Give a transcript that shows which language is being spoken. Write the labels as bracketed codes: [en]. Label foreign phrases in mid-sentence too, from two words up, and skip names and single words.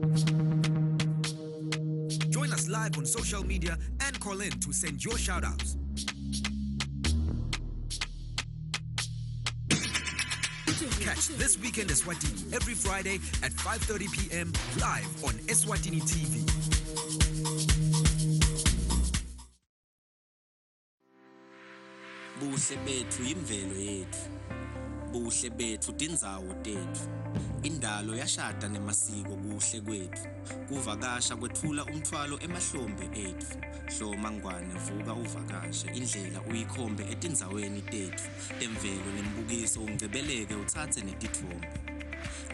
[en] Join us live on social media and call in to send your shout-outs. Catch This Weekend Eswatini every Friday at 5:30 p.m. live on Eswatini TV. [ss] Buhle bethu imvelo yethu, buhle bethu tindzawo tethu, indalo yashada nemasiko kuhle kwethu, kuvakasha kwethula umthwalo emahlombe ethu, hloma ngwane vuka uvakashe, indlela uyikhombe etindzaweni tethu, temvelo nembukiso ungcebeleke uthathe netithombe.